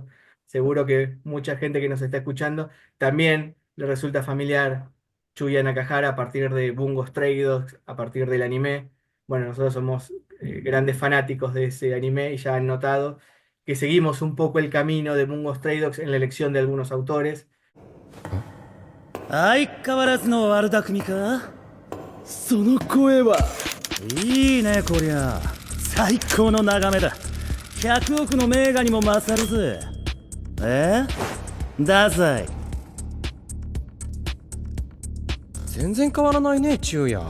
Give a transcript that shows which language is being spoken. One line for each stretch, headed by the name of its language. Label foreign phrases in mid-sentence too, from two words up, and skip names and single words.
Spanish: Seguro que mucha gente que nos está escuchando también le resulta familiar Chuya Nakahara a partir de Bungo Stray Dogs, a partir del anime. Bueno, nosotros somos grandes fanáticos de ese anime y ya han notado que seguimos un poco el camino de Bungo Stray Dogs en la elección de algunos autores.
Japanese: 相変わらずの悪巧みか。その声はいいねこりゃ。最高の眺めだ。100億の名画にも勝るぜ。太宰。全然変わらないね昼夜。